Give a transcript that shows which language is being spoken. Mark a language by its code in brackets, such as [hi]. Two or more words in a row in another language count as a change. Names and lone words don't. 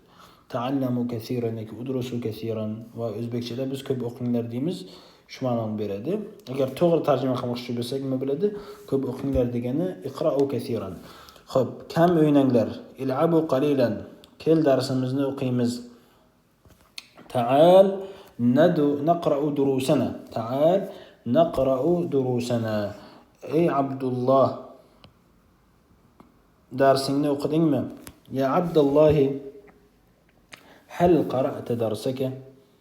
[ar] تعلموا كثيرا [uz] yoki [ar] ادرسوا كثيرا [uz] va o'zbekchada biz ko'p o'qinglar deymiz, shu ma'noni beradi. Agar to'g'ri tarjima qilmoqchi bo'lsak nima bo'ladi? Ko'p o'qinglar degani [ar] اقرؤوا كثيرا. [uz] Xo'p, kam o'ynanglar. [ar] العبوا قليلا. [uz] Kel darsimizni o'qiymiz. [ar] Ta'al نقرأ دروسنا. تعال نقرأ دروسنا. أي عبد الله، درسنا وقديمة. يا عبد الله هل قرأت درسك؟